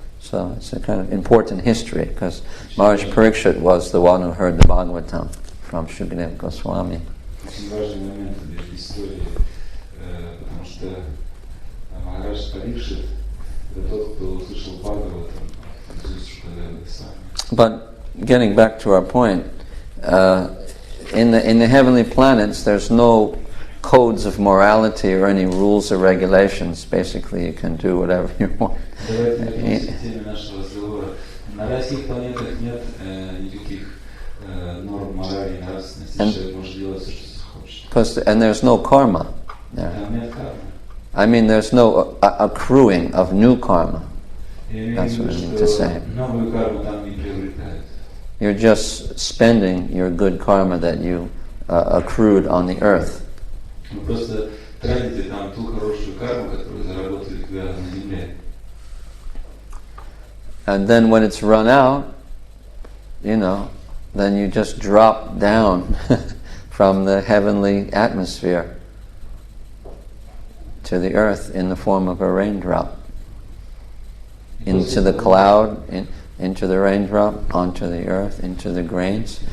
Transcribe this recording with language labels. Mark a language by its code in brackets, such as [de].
[en] So it's a kind of important history, because Maharaj Parikshit was the one who heard the Bhagavatam from Shukadeva Goswami. [ru] Очень важный момент в истории, потому что Махарадж Парикшит это тот, кто услышал Бхагаватам из уст Шукадевы Госвами. [en] But getting back to our point, in the heavenly planets, there's no codes of morality or any rules or regulations. Basically, you can do whatever you want. [ru] Давайте вернемся к теме нашего разговора. На райских планетах нет никаких норм морали и нравственности. Человек может делать все, что захочет. [en] And there's no karma there. [ru] Там нет кармы. [en] I mean, there's no accruing of new karma. That's what I mean to say. [ru] Новую карму там не приобретают. [en] You're just spending your good karma that you accrued on the earth. [ru] Вы просто тратите там ту хорошую карму, которую заработали когда на земле. [en] And then when it's run out, then you just drop down from the heavenly atmosphere to the earth in the form of a raindrop. Into the cloud, into the raindrop, onto the earth, into the grains.